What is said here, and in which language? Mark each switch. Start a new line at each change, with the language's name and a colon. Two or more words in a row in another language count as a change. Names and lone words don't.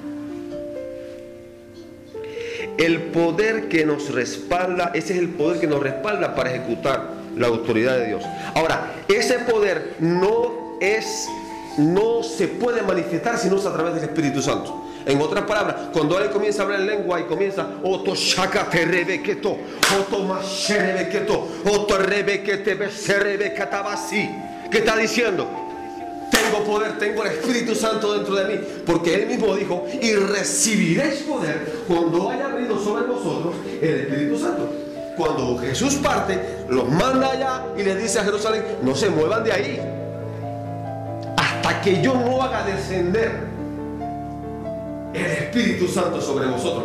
Spanish: El poder que nos respalda, ese es el poder que nos respalda para ejecutar la autoridad de Dios. Ahora, ese poder no es no se puede manifestar sino a través del Espíritu Santo. En otras palabras, cuando alguien comienza a hablar en lengua y comienza Oto shakate rebeketo, Oto masherebeketo, Oto rebekete beserebeketabasi, ¿qué está diciendo? Tengo poder, tengo el Espíritu Santo dentro de mí, porque Él mismo dijo: y recibiréis poder cuando haya venido sobre vosotros el Espíritu Santo. Cuando Jesús parte, los manda allá y les dice a Jerusalén: no se muevan de ahí hasta que yo no haga descender el Espíritu Santo sobre vosotros.